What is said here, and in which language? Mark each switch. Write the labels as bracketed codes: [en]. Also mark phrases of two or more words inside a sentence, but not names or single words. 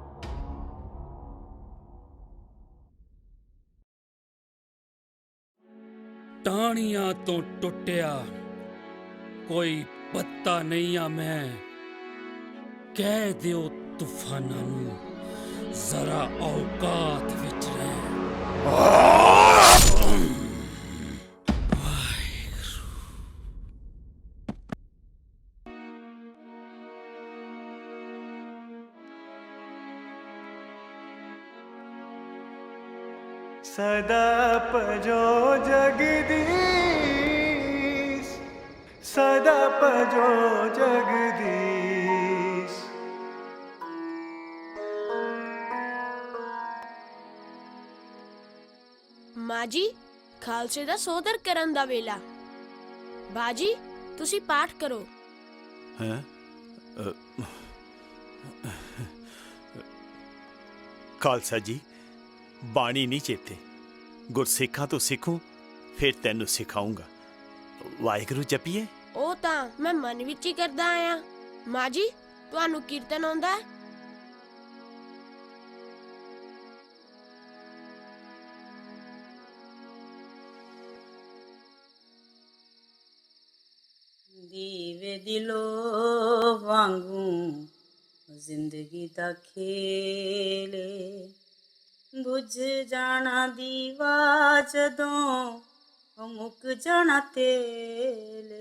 [pa] ਟਾਹਣੀਆਂ ਤੋਂ ਟੁੱਟਿਆ ਕੋਈ ਪੱਤਾ ਨਹੀਂ ਆ ਮੈਂ, ਕਹਿ ਦਿਓ ਤੂਫਾਨਾਂ ਨੂੰ ਜ਼ਰਾ ਔਕਾਤ ਵਿੱਚ ਰਹਿ। ਸਦਾ ਪਜੋ ਜਗਦੀਸ਼, ਸਦਾ ਪਜੋ ਜਗਦੀਸ਼। ਮਾਂ ਜੀ, ਖਾਲਸੇ ਦਾ ਸੋਦਰ ਕਰਨ ਦਾ ਵੇਲਾ। ਬਾਜੀ, ਤੁਸੀਂ ਪਾਠ ਕਰੋ। ਹੈਂ ਖਾਲਸਾ ਜੀ ਬਾਣੀ ਨਹੀਂ ਚੇਤੇ, ਗੁਰਸਿਖਾ ਤੋ ਸਿਖੂੰ ਫਿਰ ਤੈਨੂੰ ਸਿਖਾਊਂਗਾ। ਵਾਹਿਗੁਰੂ ਜਪੀਏ। ਉਹ ਤਾਂ ਮੈਂ ਮਨ ਵਿੱਚ ਹੀ ਕਰਦਾ ਆਇਆ। ਮਾਂ ਜੀ, ਤੁਹਾਨੂੰ ਕੀਰਤਨ ਆਉਂਦਾ ਹੈ? ਦੀਵੇ ਦਿਲੋਂ ਵਾਂਗੂ ਜ਼ਿੰਦਗੀ ਦਾ ਖੇਲੇ, ਬੁਝ ਜਾਣਾ ਦੀਵਾ ਜਦੋਂ ਮੁੱਕ ਜਾਣਾ ਤੇਲੇ।